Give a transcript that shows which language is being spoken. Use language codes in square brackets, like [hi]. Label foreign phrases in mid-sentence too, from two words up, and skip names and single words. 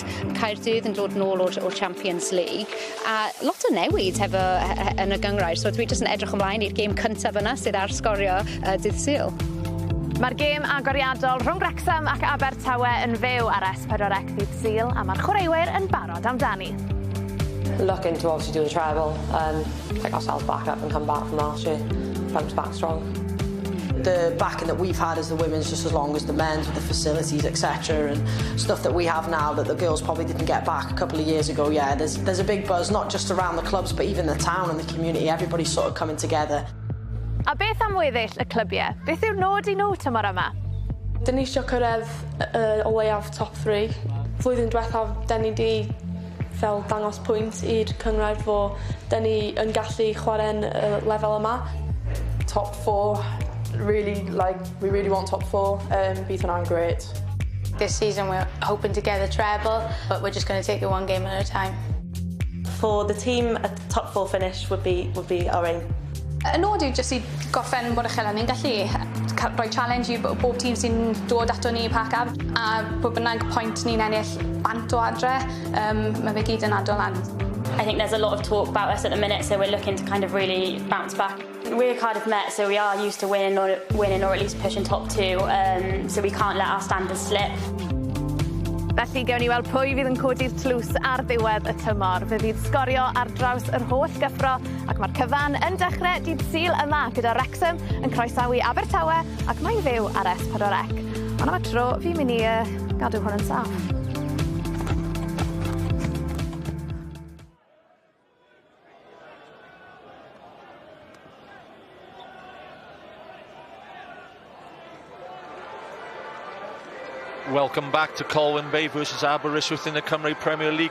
[cy] Caerdydd yn dod nôl o'r Champions League. A lot o newid efo yn y gyngrair. So dwi jyst yn edrych ymlaen i'r gêm cyntaf yna sydd ar sgorio dydd Sul. Mae'r gêm agoriadol rhwng Wrexham ac Abertawe yn fyw ar S4C ddydd Sul a mae'r chwaraewyr yn barod amdani. [en] Looking to obviously do the treble and pick ourselves back up and come back from last year, bounce back strong. The backing that we've had as the women's just as long as the men's with the facilities, etc. and stuff that we have now that the girls probably didn't get back a couple of years ago. Yeah, there's a big buzz, not just around the clubs, but even the town and the community. Everybody's sort of coming together. [cy] A beth am weddill y clybiau? Beth yw'r nod i nhw tymor yma? Dyn ni eisiau cyrraedd o leiaf top 3. Flwyddyn diwethaf, dyn ni di fel dangos pwynt i'r cyngrair fo dyn ni yn gallu chwarae'n lefel yma. [en] Top 4, really, we really want top 4. [cy] Bydd hwnna'n great. [en] This season we're hoping to get a treble, but we're just going to take it one game at a time. For the team, a top 4 finish would be our aim. [cy] Y nod yw jyst i goffen bod y chylen ni'n gallu rhoi challenge i bob tîm sy'n dod ato ni i pack-up a bob bynnag pwynt ni'n ennill bant o adre, mae fe gyd yn adol lan. [en] I think there's a lot of talk about us at the minute, so we're looking to kind of really bounce back. We're Cardiff Met, so we are used to winning or at least pushing top 2, so we can't let our standards slip. [cy] Felly gewn ni weld pwy fydd yn codi'r tlws ar ddiwedd y tymor. Fe fydd sgorio ar draws yr holl gyffro ac mae'r cyfan yn dechrau dydd Sul yma gyda Wrexham yn croesawu Abertawe ac mae'n fyw ar S4C. Ond am y tro, fi'n mynd i gadw hwn yn saff. [en] Welcome back to Colwyn Bay versus Aberystwyth in the Cymru Premier League.